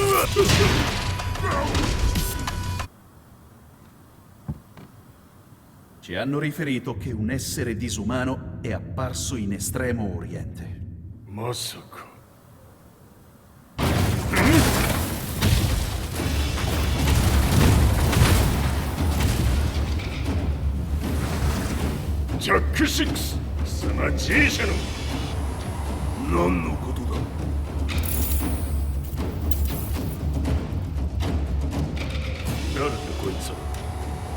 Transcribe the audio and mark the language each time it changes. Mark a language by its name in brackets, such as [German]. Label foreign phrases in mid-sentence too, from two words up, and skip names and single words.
[Italian] Ci hanno riferito che un essere disumano è apparso in Estremo Oriente. [Japanese] まさか。ジャック6、貴様 G 社の何のことだ。誰だこいつは。